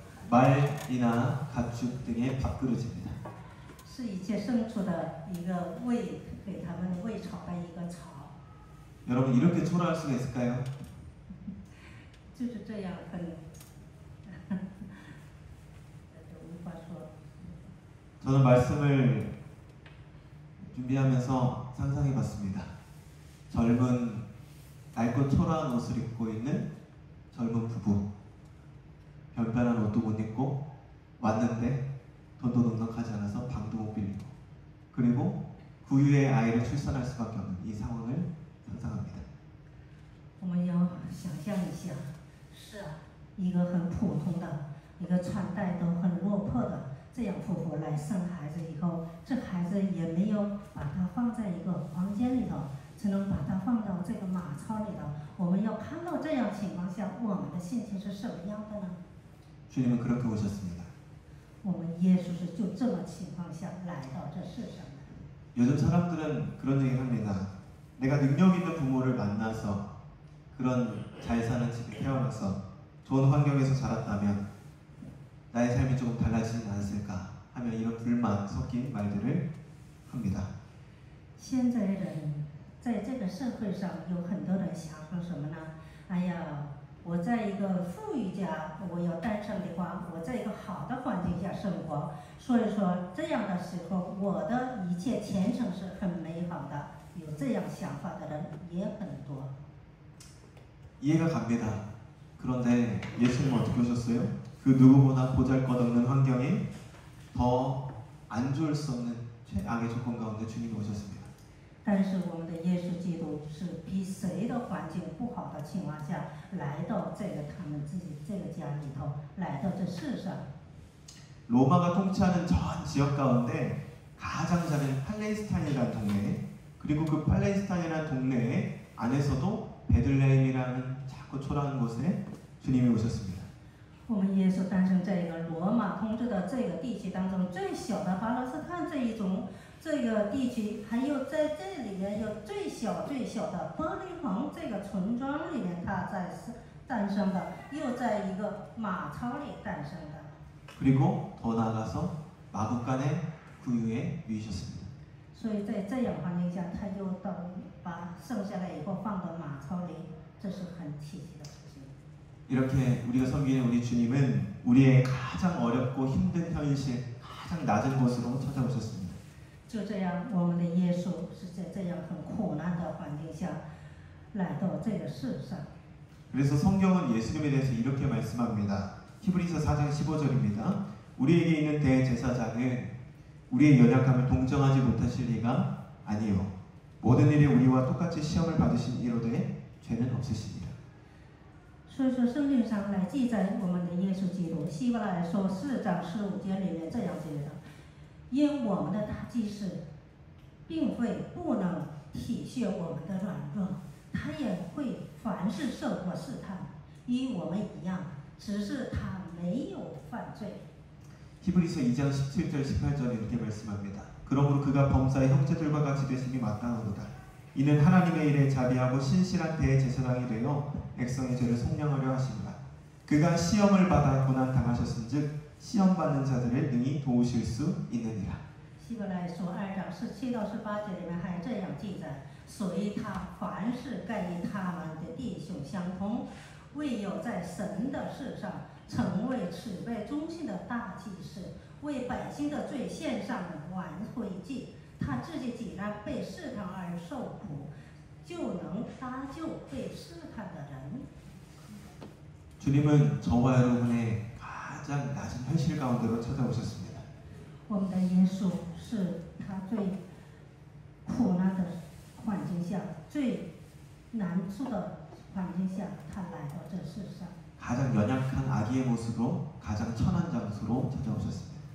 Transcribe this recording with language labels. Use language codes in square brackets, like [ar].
[ko] 말이나 가축 등의 밥그릇입니다. [zh] 是一切牲畜的一个喂，给他们喂草的一个草， [ko] 여러분 이렇게 초라할 수가 있을까요? [zh] 就是这样很，无法说。 [ko] 저는 말씀을 준비하면서 상상해봤습니다. 젊은 낡고 초라한 옷을 입고 있는 젊은 부부, 변변한 옷도 못 입고 왔는데 돈도 넉넉하지 않아서 방도 못 빌리고, 그리고 구유의 아이를 출산할 수밖에 없는 이 상황을 상상합니다. [zh] 我们要想象一下，是啊，一个很普通的，一个穿戴都很落魄的这样夫妇来生孩子以后，这孩子也没有把它放在一个房间里头，只能把它放到这个马槽里头。我们要看到这样情况下，我们的心情是什么样的呢？ [ko] 주님은 그렇게 오셨습니다. [zh] 我们耶稣是就这么情况下来到这世上的。 [ko] 요즘 사람들은 그런 얘기를 합니다. 내가 능력 있는 부모를 만나서 그런 잘 사는 집에 태어나서 좋은 환경에서 자랐다면 나의 삶이 조금 달라지지 않았을까 하며 이런 불만 섞인 말들을 합니다. [zh] 现在人在这个社会上有很多人想说什么呢？哎呀，我在一个富裕家，我要诞生的话，我在一个好的环境下生活，所以说这样的时候，我的一切前程是很美好的。有这样想法的人也很多。 [ko] 이해가 갑니다. 그런데 예수님은 어떻게 오셨어요? 그 누구보다 보잘것없는 환경에 더 안 좋을 수 없는 최악의 조건 가운데 주님이 오셨습니다. [zh] 但是我们的耶稣基督是比谁的环境不好的情况下来到这个他们自己这个家里头，来到这世上。 [ko] 로마가 통치하는 전 지역 가운데 가장 작은 팔레스타인이라는 동네, 그리고 그 팔레스타인이라는 동네 안에서도 베들레헴이라는 작고 초라한 곳에 주님이 오셨습니다. [zh] 我们耶稣诞生在一个罗马统治的这个地区当中最小的巴勒斯坦这个地区，还有在这里面有最小的伯利恒这个村庄里面，他在诞生的，又在一个马槽里诞生的。 [ko] 그리고 더 나아가서 마국간의 구유에 누이셨습니다. [zh] 所以在这样环境下，他又把生下来以后放到马槽里，这是很奇迹的事情。 [ko] 이렇게 우리가 섬기는 우리 주님은 우리의 가장 어렵고 힘든 현실, 가장 낮은 곳으로 찾아오셨습니다. [zh] 就这样，我们的耶稣是在这样很苦难的环境下来到这个世上。 [ko] 그래서 성경은 예수님에 대해서 이렇게 말씀합니다. 히브리서 4장 15절입니다. 우리에게 있는 대제사장은 우리의 연약함을 동정하지 못하실 리가 아니요 모든 일에 우리와 똑같이 시험을 받으신 이로되 죄는 없으십니다. [zh] 所以说，圣经上来记载我们的耶稣基督，希伯来说4章15节里面这样写的：因我们的大祭司，并非不能体恤我们的软弱，他也会凡事受过试探，与我们一样，只是他没有犯罪。 [ko] 히브리서 2장 17절 18절 이렇게 말씀합니다. 그러므로 그가 범사의 형제들과 같이 되심이 마땅하도다. 이는 하나님의 일에 자비하고 신실한 대제사장이 되어 백성의 죄를 속량하려 하십니다. 그가 시험을 받아 고난 당하셨은즉 시험 받는 자들을 능히 도우실 수 있느니라. [zh] 希伯来书2章17到18节里面还这样记载：所以他凡事该与他们的弟兄相同，唯有在神的事上成为慈悲忠心的大祭司，为百姓的罪献上挽回祭。他自己既然被试探而受苦，就能搭救被试探的人。 [ko] 주님은 저와 여러분의 가장 낮은 현실 가운데로 찾아오셨습니다. [zh] 我们的耶稣是他最苦难的环境下、最难处的环境下，他来到这世上。 [ko] 가장 연약한 아기의 모습으로 가장 천한 장소로 찾아오셨습니다.